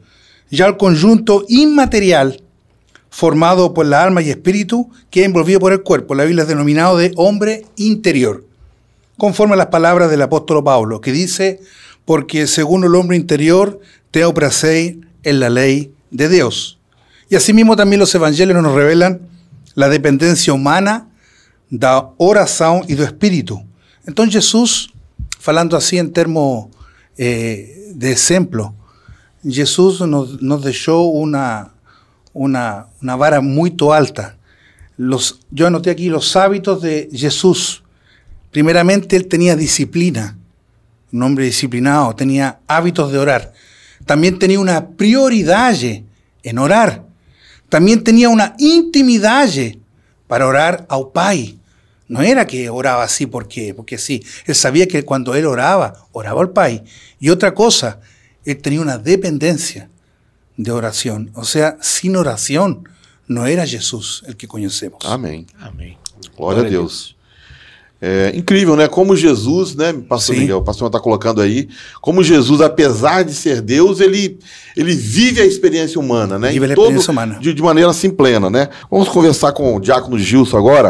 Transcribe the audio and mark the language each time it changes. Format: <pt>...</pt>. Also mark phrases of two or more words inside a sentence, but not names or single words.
<es>Ya el conjunto inmaterial, formado por la alma y espíritu, que es envolvido por el cuerpo. La Biblia es denominado de hombre interior, conforme a las palabras del apóstol Pablo, que dice: porque según el hombre interior tengo placer en la ley de Dios. Y asimismo también los evangelios nos revelan la dependencia humana</es> <pt>da oração e do Espírito. Então Jesus, falando assim em termos de exemplo, Jesus nos deixou uma vara muito alta.</pt> <es>Yo anoté aquí los hábitos de Jesús. Primeramente, él tenía disciplina, un hombre disciplinado, tenía hábitos de orar. También tenía una prioridad en orar. También tenía una intimidad para orar</es> <pt>ao Pai.</pt> <es>No era que oraba así porque sí. Él sabía que cuando él oraba al Pai. Y otra cosa, él tenía una dependencia de oración. O sea, sin oración no era Jesús el que conhecemos.</es> <pt>Amém. Amém. Glória a Deus. É incrível, né? Como Jesus, né, pastor Sim. Miguel, o pastor está colocando aí, como Jesus, apesar de ser Deus, ele vive a experiência humana, né? Vive a Em todo- experiência humana. De maneira assim plena, né? Vamos conversar com o diácono Gilson agora.</pt>